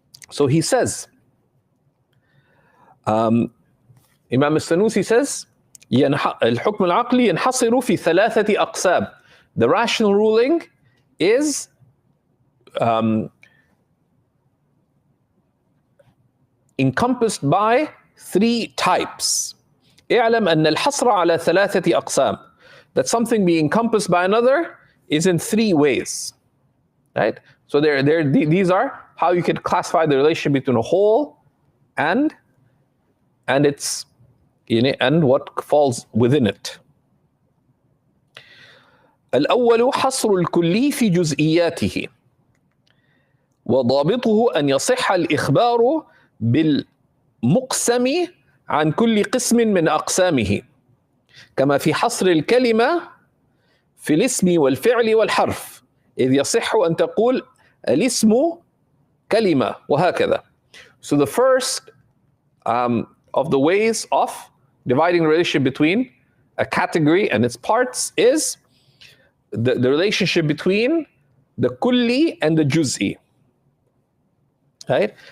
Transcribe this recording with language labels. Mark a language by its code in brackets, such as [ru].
[en] So he says, Imam al-Sanusi says, [ar] الحكم العقلي ينحصر في ثلاثة أقسام. [en] The rational ruling is encompassed by 3 types. [ar] اعلم أن الحصر على ثلاثة أقسام. [en] That something being encompassed by another is in 3 ways. Right? So these are how you could classify the relationship between a whole and its and what falls within it. [ar] الأول حصر الكلي في جزئياته وضابطه أن يصح الإخبار بالمقسم عن كل قسم من أقسامه كما في حصر الكلمة في الاسم والفعل والحرف إذ يصح أن تقول الاسم كلمة وهكذا. [en] So the first of the ways of dividing the relationship between a category and its parts is the relationship between the kulli and the juz'i. Right?